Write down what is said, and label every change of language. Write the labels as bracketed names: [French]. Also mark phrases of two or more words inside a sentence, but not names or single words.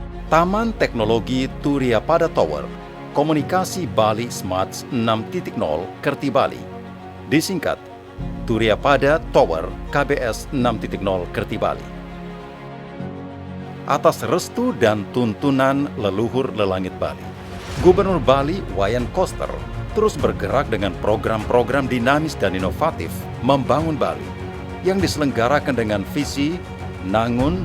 [Indonesian] Taman Teknologi Turiya Pada Tower, Komunikasi Bali Smart 6.0 Kerti Bali. Disingkat, Turiya Pada Tower KBS 6.0 Kerti Bali. Atas restu dan tuntunan leluhur lelangit Bali, Gubernur Bali Wayan Koster terus bergerak dengan program-program dinamis dan inovatif membangun Bali yang diselenggarakan dengan visi Nangun